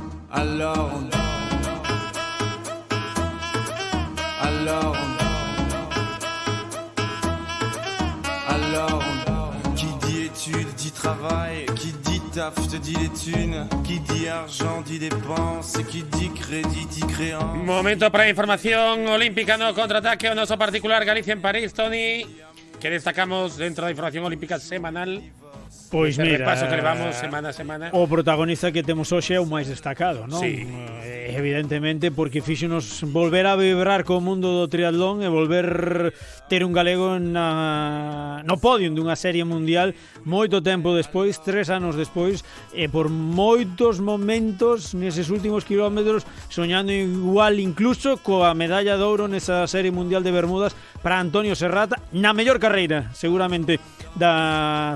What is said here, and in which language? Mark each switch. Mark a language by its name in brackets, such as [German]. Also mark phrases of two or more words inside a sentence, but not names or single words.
[French] Alors, alors, alors, qui dit études dit travail, qui dit taf te dit les thunes, qui dit argent dit dépenses, qui dit crédit dit créance. [Galician] Momento para información olímpica, no contraataque o noso particular Galicia en París, Toni. Que destacamos dentro da información olímpica semanal? Pois mira, repaso que levamos semana a semana. o protagonista que temos hoxe é o máis destacado, non? Sí. Evidentemente, porque fíxonos volver a vibrar co mundo do triatlón e volver ter un galego no podio dunha serie mundial moito tempo despois, 3 anos despois, e por moitos momentos neses últimos kilómetros soñando igual incluso coa medalla de ouro nesa serie mundial de Bermudas para Antonio Serrat, na mellor carreira seguramente da